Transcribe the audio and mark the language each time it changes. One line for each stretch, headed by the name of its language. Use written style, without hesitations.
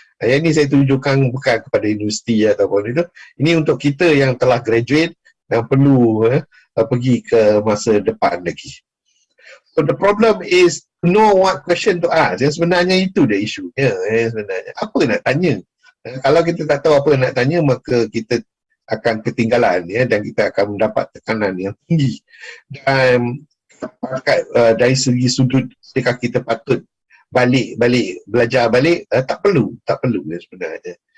Malay: Yang ni saya tunjukkan bukan kepada universiti ataupun itu. Ini untuk kita yang telah graduate dan perlu pergi ke masa depan lagi.
English: So the problem is know what question to ask.
Malay: Yang sebenarnya itu dia isunya. Sebenarnya apa nak tanya? Kalau kita tak tahu apa nak tanya, maka kita akan ketinggalan dan kita akan mendapat tekanan yang tinggi. Dan dari segi sudut ketika kita patut balik belajar balik, tak perlu sebenarnya.